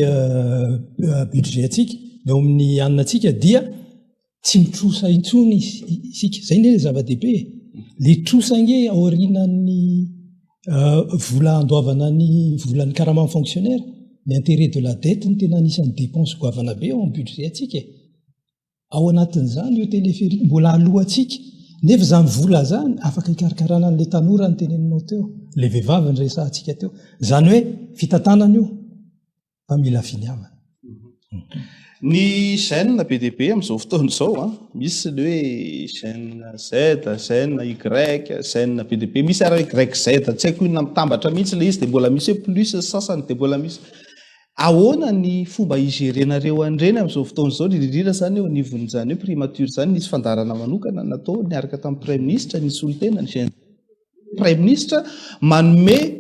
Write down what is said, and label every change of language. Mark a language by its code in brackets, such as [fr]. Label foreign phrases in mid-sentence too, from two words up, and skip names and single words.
[mg] budget atsika eo amin'ny anina atsika dia tsy mitrosa intsony isika zay ny zava-dehibe le trosange aorinan'ny vola andoavana ny volan'ny karama fonctionnaire ny [fr] intérêt de la dette [mg] ny tena anisan'ny dépense goavana be ao amin'ny budget atsika ao anatin'izany io téléphérique mbola aloha atsika nefa zany vola zany afaka hikarakarana n'le tanora ny teneninao teo le vehivavy ny resahantsika teo zany hoe fitantanana io fa mila finiavana ny chaîne be dia be amin'izao fotoana izao misy le hoe chaîne Z, chaîne Y, chaîne be dia be misy ara YZ tsy haiko inona mitambatra mihitsy le izy dia mbola misy hoe plus sasany dia mbola misy ahoana ny fomba igérenareo an'ireny amin'izao fotoana izao indrindra zany eo anivon'izany hoe primature zany nisy fandarana manokana natao niaraka tamin'ny [fr] prime ministre [mg] nisy olon-tena ny [fr] chaîne prime ministre [mg] manome